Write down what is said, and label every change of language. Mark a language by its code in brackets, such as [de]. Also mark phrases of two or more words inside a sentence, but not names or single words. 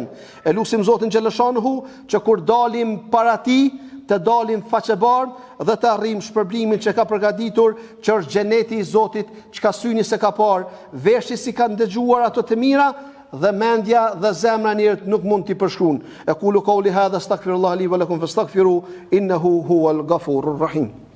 [sq] E lutim Zotin xhallashanuhu që kur dalim para tij, të dalim faqebardh dhe të arrijmë shpërblimin që ka përgatitur, që është xheneti i Zotit, çka syni se ka parë, veshi si ka ndëgjuar ato të mira, dhe mendja dhe zemra njerët nuk mund t'i përshkruan. [ar] أقول قولي هذا أستغفر الله لي ولكم فاستغفروه إنه هو الغفور الرحيم.